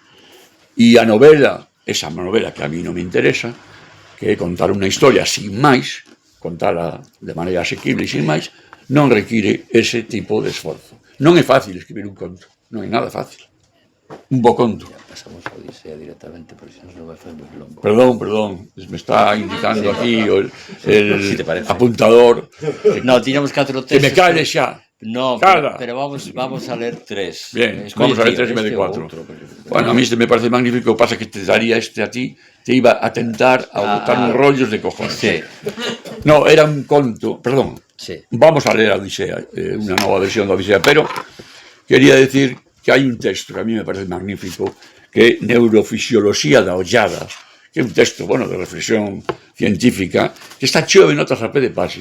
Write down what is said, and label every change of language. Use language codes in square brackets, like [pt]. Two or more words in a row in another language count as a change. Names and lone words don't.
[gl] E a novela, esa novela que [es] a mí [gl] non me interesa, que é contar unha historia sin máis, contala de maneira asequible e sin máis, non require ese tipo de esforzo. Non é fácil escribir un conto, non é nada fácil. Un bo conto. Pasamos a Odisea directamente, porque se non vai fazer moi longo. [es] Perdón, me está indicando aquí el apuntador. [gl] No, tiñamos 4 textos. Que me cale xa. [es] No, pero vamos a leer 3. Bien, vamos a leer 3 en vez de 4. Bueno, a mí me parece magnífico, pasa que te daría a ti, te iba a tentar a [gl] botar uns rollos [es] de cojones. Sí. [gl] No, era un conto, perdón. [es] Sí. [gl] Vamos a leer a Odisea, unha nova versión da Odisea, pero quería decir que hai un texto que [es] a mí me parece magnífico, [gl] que é Neurofisioloxía da Ollada, que é un texto, de reflexión científica, que está cheo de notas a pé de página.